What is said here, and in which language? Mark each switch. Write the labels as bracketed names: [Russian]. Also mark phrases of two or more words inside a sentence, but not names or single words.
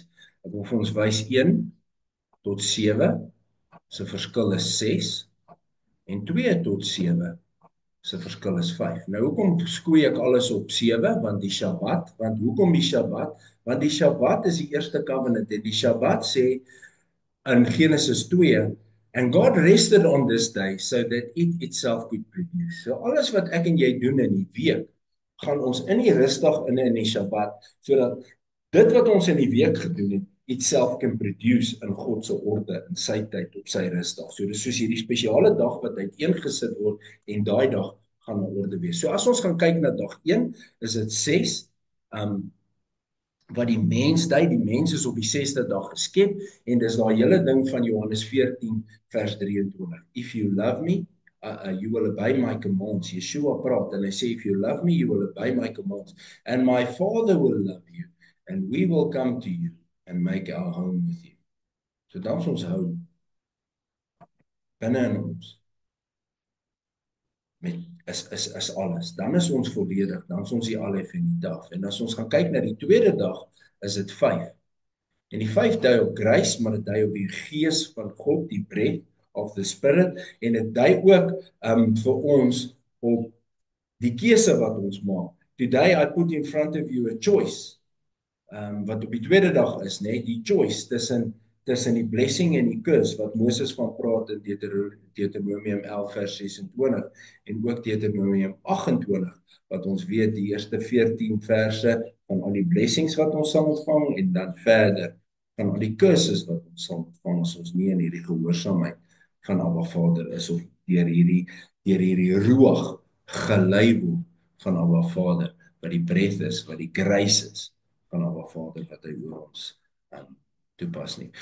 [Afrikaans] Ek wil vir ons wys 1 tot 7 se verskil is 6 en 2 tot 7 se verskil is 5. Nou hoekom skoei ek alles op 7? Want die Shabbat, want hoekom die Shabbat? Want die Shabbat is die eerste covenant en die Shabbat sê in Genesis 2, [English] and God rested on this day so that it itself could produce. [Afrikaans] So alles wat ek en jy doen in die week, gaan ons in die rustdag in die Shabbat, sodat dit wat ons in die week gedoen het, [English] itself can produce [Afrikaans] in God se orde, in sy tyd, op sy rustdag. So dis soos hierdie spesiale dag wat uiteengesit word en daai dag gaan 'n orde wees. So as ons gaan kyk na dag 1, is dit 6. Wat die mens dui, die mens is op die 6de dag geskep en dis daai hele ding van Johannes 14 vers 23. [English] If you love me, you will obey my commands. [Afrikaans] Yeshua praat en hy sê [English] if you love me, you will obey my commands and my Father will love you and we will come to you and make our home with you. [Afrikaans] So dan is ons home binne in ons met is alles. Dan is ons volledig, dan is ons die alef en die taf. En as ons gaan kyk na die tweede dag, is dit 5. En die 5 dui op grace, maar dit dui op die gees van God, die [English] breath of the spirit [Afrikaans] en dit dui ook vir ons op die keuse wat ons maak. [English] Today I put in front of you a choice. [Afrikaans] Wat op die tweede dag is, né, die choice tussen die blessing en die curse wat Moses van praat in Deuteronomium 11 vers 26 en ook Deuteronomium 28 wat ons weet die eerste 14 verse van al die blessings wat ons sal ontvang en dan verder van al die curses wat ons sal ontvang as ons nie in hierdie gehoorsaamheid van Abba Vader is of deur hierdie ruach gelei word van Abba Vader wat die breath is, wat die grace is van Abba Vader wat hy oor ons toepas nie.